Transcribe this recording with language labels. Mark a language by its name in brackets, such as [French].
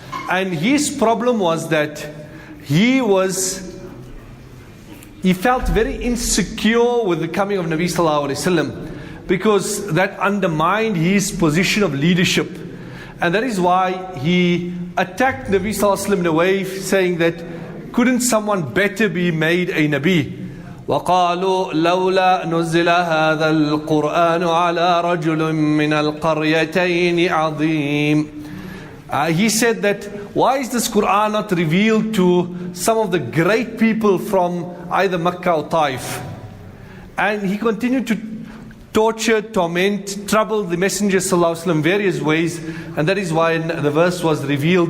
[English] And his problem was that he felt very insecure with the coming of Nabi Sallallahu Alaihi Wasallam, because that undermined his position of leadership. And that is why he attacked Nabi Sallallahu Alaihi Wasallam in a way, saying that couldn't someone better be made a Nabi? [Arabic] وقالوا لولا نزل هذا القرآن على رجل من القريتين عظيم. [English] He said that why is this Quran not revealed to some of the great people from either Makkah or Taif? And he continued to torture, torment, trouble the Messenger ﷺ in various ways, and that is why the verse was revealed.